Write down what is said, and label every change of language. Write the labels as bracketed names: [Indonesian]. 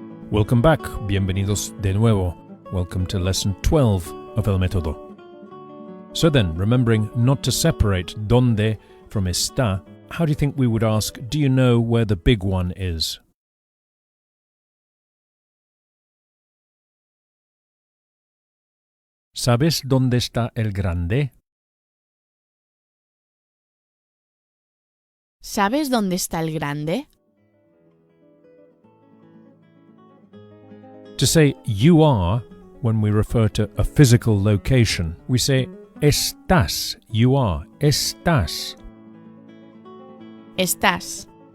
[English] Welcome back, [Spanish] bienvenidos de nuevo. [English] Welcome to lesson 12 of El Método. So then, remembering not to separate donde from está, how do you think we would ask, do you know where the big one is? [Spanish] ¿Sabes dónde está el grande? ¿Sabes dónde está el grande? [English] To say you are, when we refer to a physical location, we say estás, you are, estás. [Spanish] Estás.